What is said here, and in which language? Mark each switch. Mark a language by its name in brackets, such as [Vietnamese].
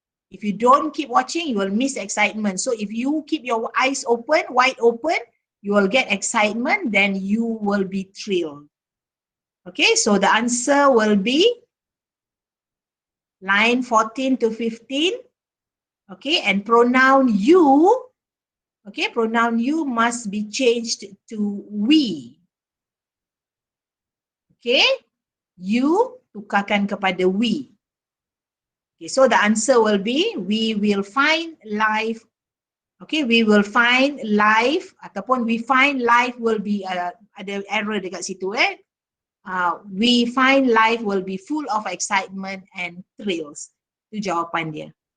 [English] If you don't keep watching, you will miss excitement. So if you keep your eyes open, wide open, you will get excitement, then you will be thrilled. Okay, so the answer will be line 14 to 15. Okay, and pronoun you, okay, pronoun you must be changed to we. [Malay] Okay, you tukarkan kepada we. [English] Okay, so the answer will be we will find life. Okay, we will find life ataupun we find life will be ada error dekat situ we find life will be full of excitement and thrills. Itu jawapan dia.